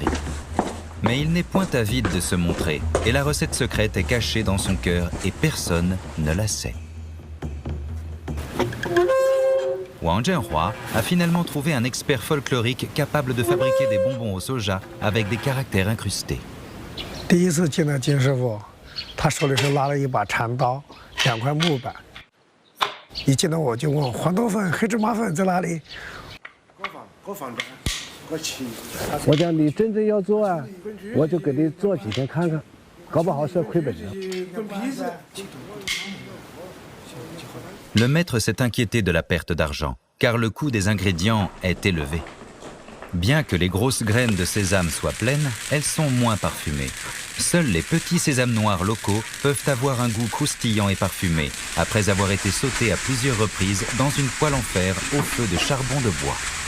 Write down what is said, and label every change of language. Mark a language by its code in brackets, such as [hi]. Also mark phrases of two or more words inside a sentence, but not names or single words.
[fr] Mais il n'est point avide de se montrer, et la recette secrète est cachée dans son cœur et personne ne la sait. Wang Zhenhua a finalement trouvé un expert folklorique capable de fabriquer des bonbons au soja avec des caractères incrustés. [zh] 第一次见到金师傅，他手里是拿了一把禅刀，2块木板。一见到我就问黄豆粉、黑芝麻粉在哪里？给我放这，我去。我讲你真正要做啊，我就给你做几天看看，搞不好是亏本的。 [fr] Le maître s'est inquiété de la perte d'argent, car le coût des ingrédients est élevé. Bien que les grosses graines de sésame soient pleines, elles sont moins parfumées. Seuls les petits sésames noirs locaux peuvent avoir un goût croustillant et parfumé, après avoir été sautés à plusieurs reprises dans une poêle en fer au feu de charbon de bois.